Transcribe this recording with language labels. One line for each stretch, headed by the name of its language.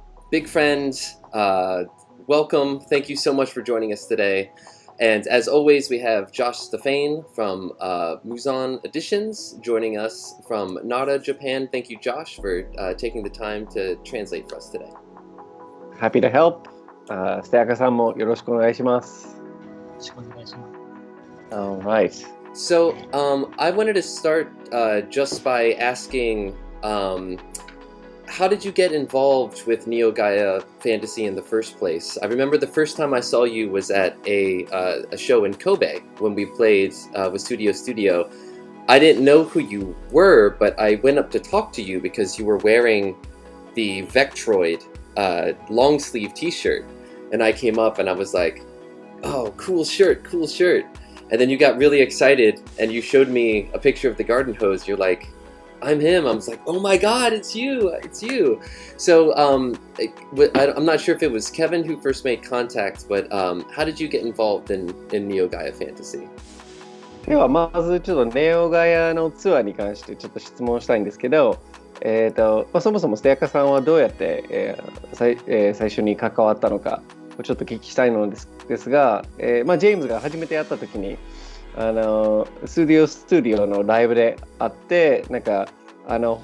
English: Big friend, welcome. Thank you so much for joining us today. And as always, we have Josh Stefane from Muzan Editions joining us from Nara, Japan. Thank you, Josh, for taking the time to translate for us today. Happy to help.
Japanese: ステアカさんもよろしくお願いします。よろしくお願いします。
English: All right. So I wanted to start just by asking, how did you get involved with Neo Gaia Fantasy in the first place? I remember the first time I saw you was at a show in Kobe when we played with Studio. I didn't know who you were, but I went up to talk to you because you were wearing the Vectroid long sleeve t-shirt. And I came up and I was like, oh, cool shirt. And then you got really excited and you showed me a picture of the garden hose. You're like, I'm him. I was like, oh my God, it's you. So I'm not sure if it was Kevin who first made contact, but how did you get involved in Neo Gaia Fantasy?
Japanese: ではまずちょっとネオガヤのツアーに関してちょっと質問したいんですけど、そもそもステアカさんはどうやって、最初に関わったのかちょっと聞きしたいのですが、ジェームズが初めて会った時にスタジオのライブで会ってなんか多